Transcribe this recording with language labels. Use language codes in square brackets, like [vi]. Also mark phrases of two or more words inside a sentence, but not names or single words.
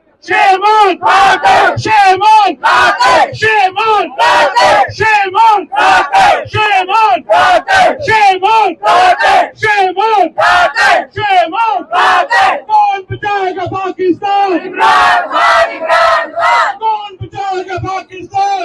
[en] Shame on! Shame on! Shame on! Shame on! Shame on! Shame on! Shame on! Shame on! [ur] کون بچائے گا پاکستان? عمران خان، عمران خان۔ کون بچائے گا پاکستان?